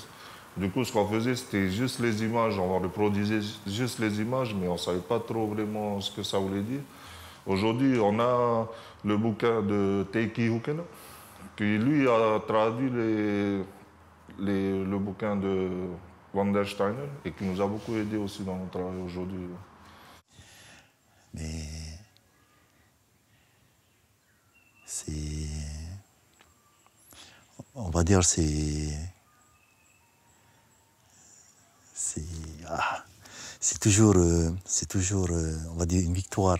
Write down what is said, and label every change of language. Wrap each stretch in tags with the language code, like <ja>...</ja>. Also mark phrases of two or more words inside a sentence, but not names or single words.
<fr>Du coup, ce qu'on faisait, c'était juste les images. On reproduisait juste les images, mais on ne savait pas trop vraiment ce que ça voulait dire. Aujourd'hui, on a le bouquin de Teiki Hukena, qui lui a traduit le bouquin de von den Steinen et qui nous a beaucoup aidé aussi dans notre travail aujourd'hui. Mais on va dire, c'est toujours, on va dire, une victoire.</fr>